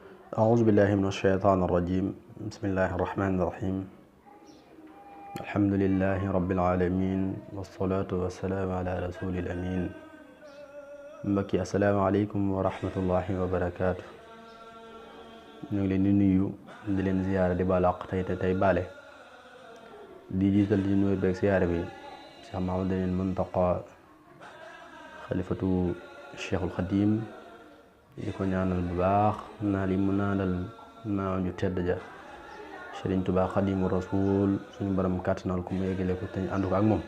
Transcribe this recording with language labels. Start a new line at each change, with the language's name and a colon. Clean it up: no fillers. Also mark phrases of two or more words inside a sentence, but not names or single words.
Arabic: أعوذ بالله من الشيطان الرجيم. بسم الله الرحمن الرحيم. الحمد لله رب العالمين والصلاة والسلام على رسول الأمين. mbokki السلام عليكم ورحمة الله وبركاته.
Wolof: ñu ngi leen di nuyu di leen ziyaara di baal àq tey baale di jiital ci nuyu beeg ziyaara bi Cheikh Mouhamadul Muntaqa xalifatu Cheikhul Xadim di ko ñaanal bu baax naa li mu naanal maam ju tedd ja Sëriñ Tuubaa Xadimu Rasuul suñu borom kàttanal ko mu yeggale ko te ñu ànd ko ak moom.